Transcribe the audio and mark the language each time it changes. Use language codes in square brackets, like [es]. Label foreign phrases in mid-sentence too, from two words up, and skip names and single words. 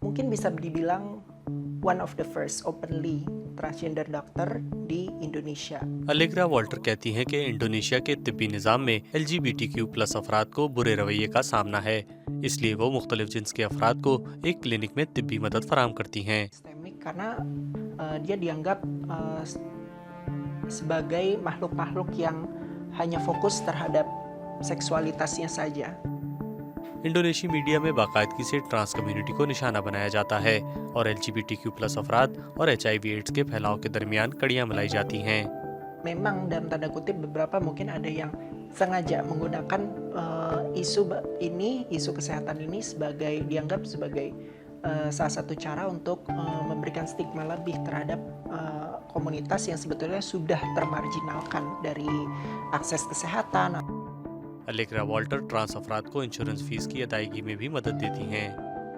[id] mungkin bisa dibilang [en] one of the first openly transgender doctor [id] di Indonesia. [ur] الیگرا والٹر کہتی ہیں کہ انڈونیشیا کے طبی نظام میں LGBTQ+ افراد کو برے رویے کا سامنا ہے، اس لیے وہ مختلف جنس کے افراد کو ایک کلینک میں طبی مدد فراہم کرتی ہیں. [id] Sistemik karena dia dianggap sebagai makhluk-makhluk yang hanya fokus terhadap seksualitasnya saja. [ur] انڈونیشیائی میڈیا میں باقاعدگی سے ٹرانس کمیونٹی کو نشانہ بنایا جاتا ہے اور LGBTQ+ افراد اور HIV/AIDS کے پھیلاؤ کے درمیان کڑیاں ملائی جاتی ہیں. [id] Memang dalam tanda kutip beberapa mungkin ada yang sengaja menggunakan isu kesehatan ini dianggap sebagai salah satu cara untuk memberikan stigma lebih terhadap komunitas yang sebetulnya sudah termarginalkan dari akses kesehatan. [ur] الیگرا والٹر ٹرانس افراد کو انشورنس فیس کی ادائیگی میں بھی مدد دیتی ہیں.